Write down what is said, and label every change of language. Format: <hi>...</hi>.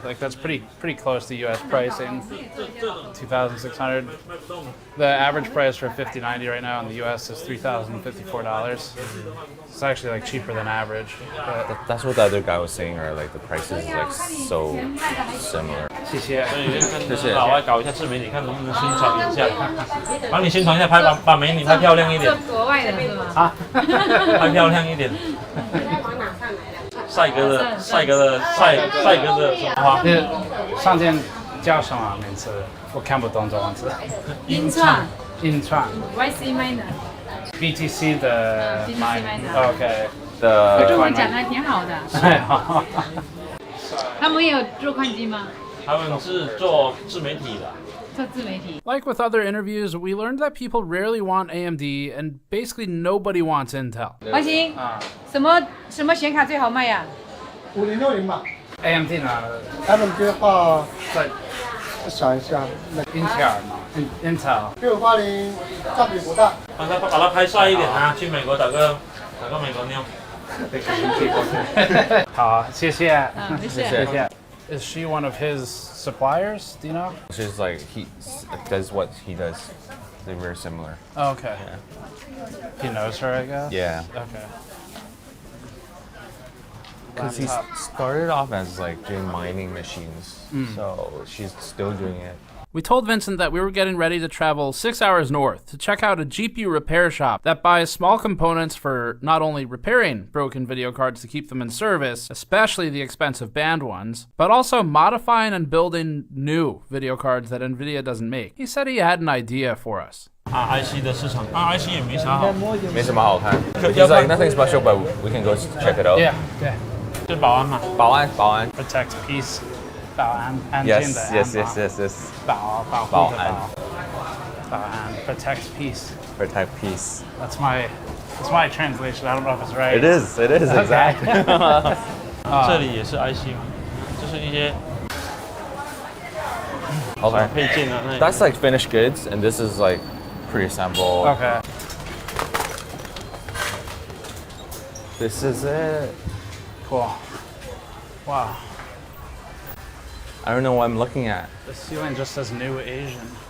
<en>Like that's pretty close to U.S. pricing. 2,600. The average price for a 5090 right now in the U.S. is $3,054. It's actually like cheaper than average. That's what the other guy was saying, or like the prices is like so similar.</en> <zh>谢谢。所以跟老外搞一下自媒体，看能不能宣传一下，帮你宣传一下，把美女拍漂亮一点。国外的是吗？啊，拍漂亮一点。帅哥的什么花？上件叫什么名字？我看不懂中文字。音创。音创。 YC Miner。 BTC 的 Miner。 OK。中文讲的还挺好的。他们有做矿机吗？他们是做自媒体的。</zh> <en>Like with other interviews, we learned that people rarely want AMD and basically nobody wants Intel.</en> <zh>华兴，什么显卡最好卖呀？5060吧。 AMD 呢？AMD 的话，再想一下，Intel 嘛，Intel。 6580占比不大。把它拍帅一点啊！去美国打个美国妞。好，谢谢。谢谢。</zh> <en>Is she one of his suppliers? Do you know? She's like he does what he does. They're very similar. Oh, okay. Yeah. He knows her, I guess. Yeah. Okay. Because he started off as like doing mining machines, so she's still doing it. We told Vincent that we were getting ready to travel 6 hours north to check out a GPU repair shop that buys small components for not only repairing broken video cards to keep them in service, especially the expensive banned ones, but also modifying and building new video cards that NVIDIA doesn't make. He said he had an idea for us.</en> <zh>RIC 的市场，RIC 也没啥好，没什么好看。</zh> <en>He's like nothing special, but we can go check it out. Yeah, yeah.</en> <zh>就保安嘛，保安。</zh> <en>Protect peace.</en> <zh>保安，安静的安。</zh> <en>Yes.</en> <zh>保护的保安。</zh> <en>Protect peace. Protect peace. That's my translation. I don't know if it's right. It is exactly.</en> <zh>这里也是 IC 嘛，就是一些配件啊。</zh> <en>That's like finished goods, and this is like pre-assembled. Okay. This is it. Cool. Wow. I don't know what I'm looking at. The ceiling just says New Asian.</en>